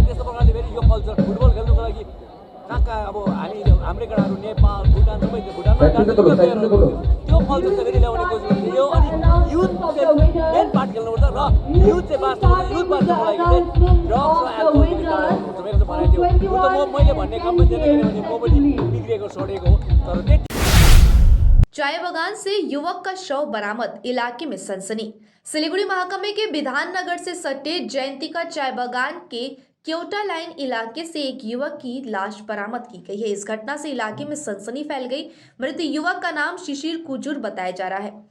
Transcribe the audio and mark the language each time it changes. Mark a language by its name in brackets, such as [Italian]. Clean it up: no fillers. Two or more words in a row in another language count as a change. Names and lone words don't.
[Nepali] त्यस्तो प्रकारले फेरि यो कल्चर फुटबल खेल्नुको लागि कहाँ कहाँ अब हाम्रै केटाहरू नेपाल भुटान सबै भुटानमा त्यो कल्चर चाहिँ फेरि ल्याउने कोसिस गर्छ यो। अनि [English] youth main part [Nepali] खेल्नुपर्छ र युथ चाहिँ बाँच्नुपर्छ। युथ बाँच्नुको लागि चाहिँ ड्रग्स र एल्कोहलदेखि टाढा हुनुपर्छ। मेरो चाहिँ भनाइ थियो। मैले भन्ने काम पनि थिएन, किनभने म पनि बिग्रिएको सडेको हो। तर [Hindi] चाय बागान से युवक का शव बरामद, इलाके में सनसनी। सिलीगुड़ी महाकमे के विधान नगर से सटे जयंती का चाय बागान के क्योटा लाइन इलाके से एक युवक की लाश बरामद की गई है। इस घटना से इलाके में सनसनी फैल गई। मृत युवक का नाम शिशिर कुजूर बताया जा रहा है।